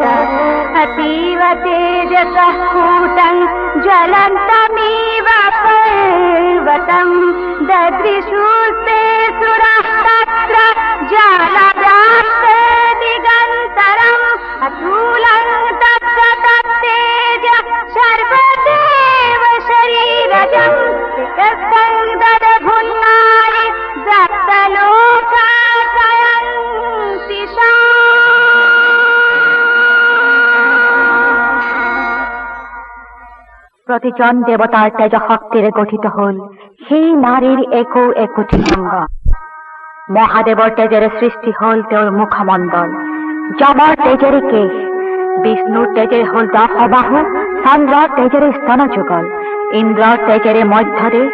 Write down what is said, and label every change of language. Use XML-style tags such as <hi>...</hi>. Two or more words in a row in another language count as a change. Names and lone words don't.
<sa>अतीव तेजसः स्फुटं ज्वलन्तमिव पर्वतं ददृशुस्ते सुराः तत्र जलव्याप्ते दिगन्तरम् अतुलं तत्र तत्तेज सर्वदेव शरीरजं विकस्तं ददभुन्नानि</sa> <as>दत्तलोकाशयन्ति प्रतिজন দেৱতাৰ তেজ শক্তিৰে গঠিত হল সেই নাৰীৰ একো একোটি অংগ। মহাদেৱৰ তেজেৰে সৃষ্টি হল তেওঁৰ মুখমণ্ডল, যমৰ তেজেৰে কেশ, বিষ্ণুৰ তেজেৰে হল দশবাহু, চন্দ্ৰৰ তেজেৰে স্তন যুগল, ইন্দ্ৰৰ তেজেৰে মধ্যদেশ,</as>